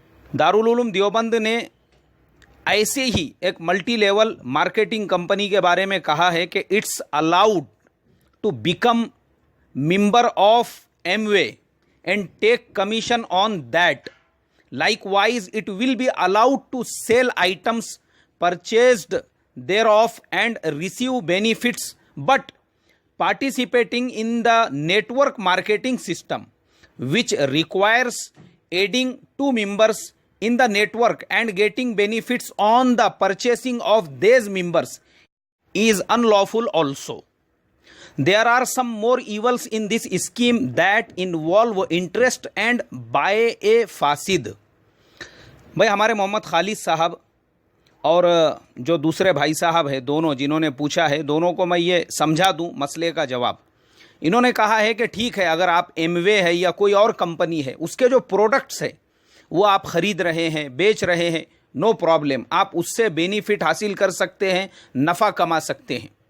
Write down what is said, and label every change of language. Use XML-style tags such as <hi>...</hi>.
<ur>دارالعلوم دیوبند نے ایسے ہی ایک ملٹی لیول مارکیٹنگ کمپنی کے بارے میں کہا ہے کہ</ur> <en>It's allowed to become member of Amway and take commission on that. Likewise, it will be allowed to sell items purchased thereof and receive benefits, but participating in the network marketing system, which requires adding 2 members in the network and getting benefits on the purchasing of these members, is unlawful also. There are some more evils in this scheme that involve interest and by a fasid.</en> <ur>بھائی ہمارے محمد خالد صاحب اور جو دوسرے بھائی صاحب ہیں، دونوں جنہوں نے پوچھا ہے، دونوں کو میں یہ سمجھا دوں مسئلے کا جواب۔ انہوں نے کہا ہے کہ ٹھیک ہے، اگر آپ ایم وے ہے یا کوئی اور کمپنی ہے، اس کے جو پروڈکٹس ہیں وہ آپ خرید رہے ہیں، بیچ رہے ہیں،</ur> <en>no problem,</en> <ur>آپ اس سے بینیفٹ حاصل کر سکتے ہیں، نفع کما سکتے ہیں۔</ur>